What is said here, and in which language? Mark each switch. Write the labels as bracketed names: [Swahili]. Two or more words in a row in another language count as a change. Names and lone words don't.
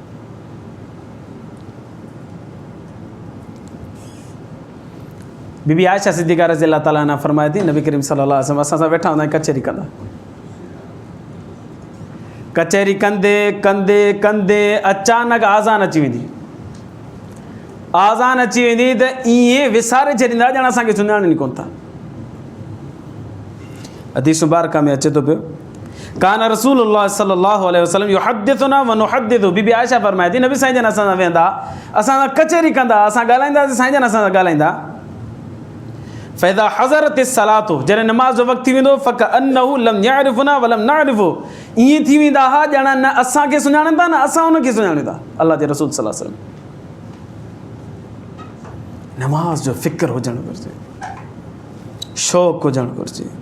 [Sindhi] बीबी आयशा सिद्दीक़ा [Arabic] رضي الله تعالى عنها [Sindhi] फरमाए थी, नबी करीम [Arabic] صلى الله عليه وسلم [Sindhi] असां सां वेठा हूंदा आहिनि, कचहरी कंदा, कचहरी कंदे कंदे कंदे अचानक आज़ान अची वेंदी। आज़ान अची वेंदी त ईअं विसारे छॾींदा ॼण असांखे सुञाणनि कोन था। हदीस मुबारक में अचे थो पियो, [Arabic] كان رسول الله صلى الله عليه وسلم يحدثنا ونحدثه, [Sindhi] बीबी आयशा फरमाए थी नबी साईं जन असां सां वेंदा, असां सां कचहरी कंदा, असां ॻाल्हाईंदासीं, साईं जन असां सां ॻाल्हाईंदा। [Arabic] فإذا حضرت الصلاة, [Sindhi] जॾहिं नमाज़ जो वक़्तु थी वेंदो, [Arabic] فكأنه لم يعرفنا ولم نعرفه, [Sindhi] ईअं थी वेंदा हा ॼण न असांखे सुञाणनि था न असां उनखे सुञाणियूं था। अल्लाह जे रसूल [Arabic] صلى الله عليه وسلم [Sindhi] नमाज़ जो फ़िक्र हुजणु घुरिजे, शौक़ु हुजणु घुरिजे।